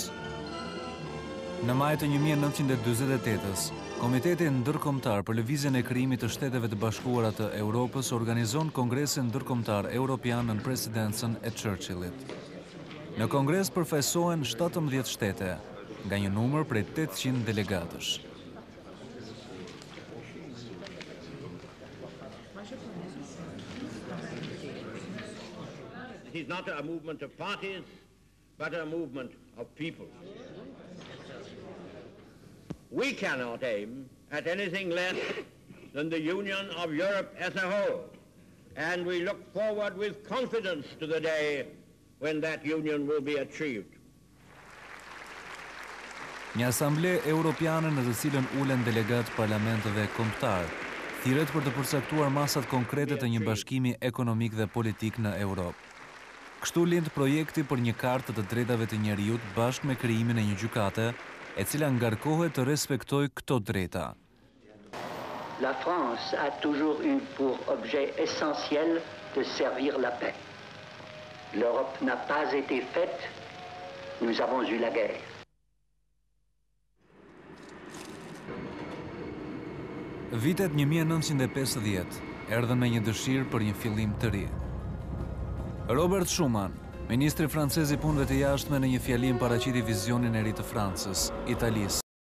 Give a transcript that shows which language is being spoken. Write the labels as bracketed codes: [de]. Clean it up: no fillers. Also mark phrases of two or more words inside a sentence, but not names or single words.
[sq] Në maj të 1948-s, Komiteti Ndërkombëtar për Lëvizjen e Krijimit të Shteteve të Bashkuara të Europës organizon Kongresin Ndërkombëtar Europian në presidencën e Churchillit. Në kongres përfaqësohen 17 shtete, nga një numër prej 800 delegatësh. [en] It is not a movement of parties, but a movement of people. We cannot aim at anything less than the union of Europe as a whole, and we look forward with confidence to the day when that union will be achieved. [sq] Një asamble europiane në të cilën ulen delegat parlamenteve kombëtar, thirret për të përcaktuar masat konkrete të një bashkimi ekonomik dhe politik në Europë. Kështu lind projekti për një kartë të drejtave të njerëzit bashkë me krijimin e një gjykate, e cila ngarkohet të respektojë këto drejta. [fr] La France a toujours eu pour objet essentiel de servir la paix. L'Europe n'a pas été faite, nous avons eu la guerre. [sq] Vitet 1950 erdhën me një dëshirë për një fillim të ri. Robert Schuman, ministri francez i punëve të jashtme, në një fjalim paraqiti vizionin e ri të Francës, Italisë,